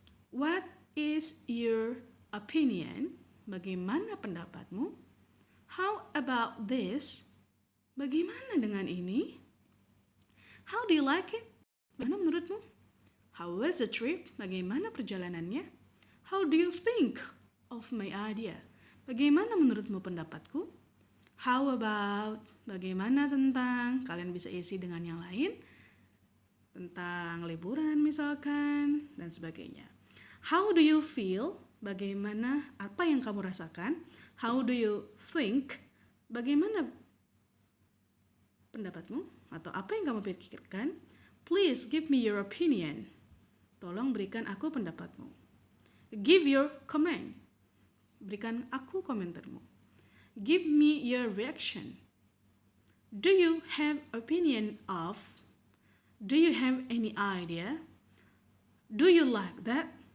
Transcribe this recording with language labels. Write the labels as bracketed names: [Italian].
[English] What is your opinion? [Indonesian] Bagaimana pendapatmu? [English] How about this? [Indonesian] Bagaimana dengan ini? [English] How do you like it? [Indonesian] Bagaimana menurutmu? [English] How was the trip? [Indonesian] Bagaimana perjalanannya? [English] How do you think of my idea? [Indonesian] Bagaimana menurutmu pendapatku? [English] How about? [Indonesian] Bagaimana tentang? Kalian bisa isi dengan yang lain. Tentang liburan misalkan, dan sebagainya. [English] How do you feel? [Indonesian] Bagaimana? Apa yang kamu rasakan? [English] How do you think? [Indonesian] Bagaimana pendapatmu? Atau apa yang kamu pikirkan? [English] Please give me your opinion. [Indonesian] Tolong berikan aku pendapatmu. [English] Give your comment. [Indonesian] Berikan aku komentarmu. [English] Give me your reaction. Do you have opinion of? Do you have any idea? Do you like that?